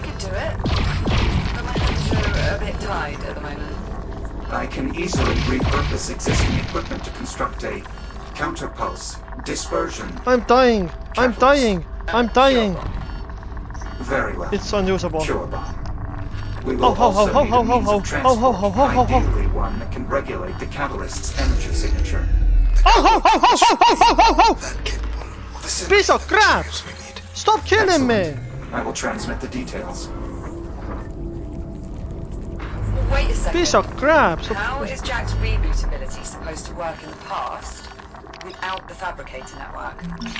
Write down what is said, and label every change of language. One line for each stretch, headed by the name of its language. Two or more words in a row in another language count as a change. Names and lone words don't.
English: could do it, but my hands are a bit tied at the moment. I can easily repurpose existing equipment to construct a counterpulse, dispersion. I'm dying. I'm dying. I'm dying. Very well. It's unusable. Cure bomb. We will Ho, ho, ho, also ho, need ho, a means ho, of ho, ho, ho, ho, ho, ho, transport, ho. ideally one that can regulate the catalyst's energy signature. Oh, ho, ho, ho, ho, ho, ho, ho, ho! That capable of the Piece of crap! we need. Stop killing me! Excellent. I will transmit the details. Wait a second. Piece of crap! So How is Jack's reboot ability supposed to work in the past without the fabricator network?